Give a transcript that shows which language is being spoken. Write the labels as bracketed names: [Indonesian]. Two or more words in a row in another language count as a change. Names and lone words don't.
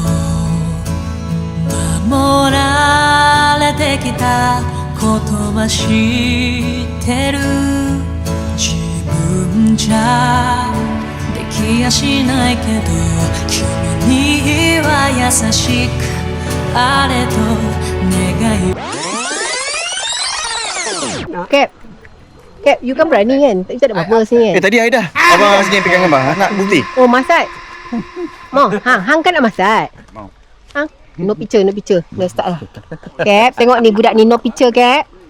[Japanese] 守られてきたことは知ってる自分じゃできやしないけど君には優しくあれと願い [Malay] Cap, you kan berani kan? Tak tak ada apa-apa sini kan? Tadi Aida, abang sini pegang gambar. Nak bukti? Oh, masak. Mau, hang kan nak masak? Mau. Hang, [English] no picture. [Malay] Dah start lah. Cap, tengok ni budak ni [English] no picture, [Malay] Cap.